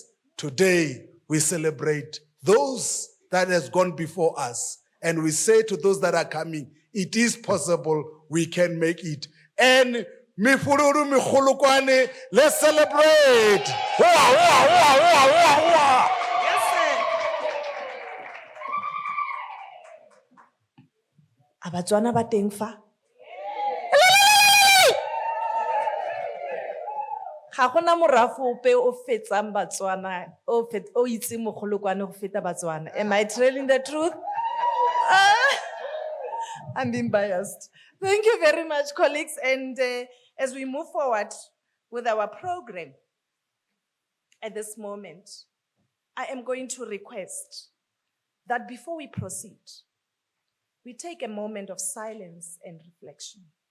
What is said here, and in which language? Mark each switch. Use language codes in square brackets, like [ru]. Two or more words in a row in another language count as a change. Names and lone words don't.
[en] Today we celebrate those that has gone before us. And we say to those that are coming, it is possible, we can make it. And Mifuluru, Mikhulukwane, let's celebrate. Wah, wah, wah, wah, wah, wah. Yes, sir. [tn] Abatswana ba teng fa? Ga gona morafe ope o fetsang Batswana o itseng Mogolokwane go feta Batswana. [en] Am I telling the truth? I'm being biased. Thank you very much, colleagues. And as we move forward with our program at this moment, I am going to request that before we proceed, we take a moment of silence and reflection.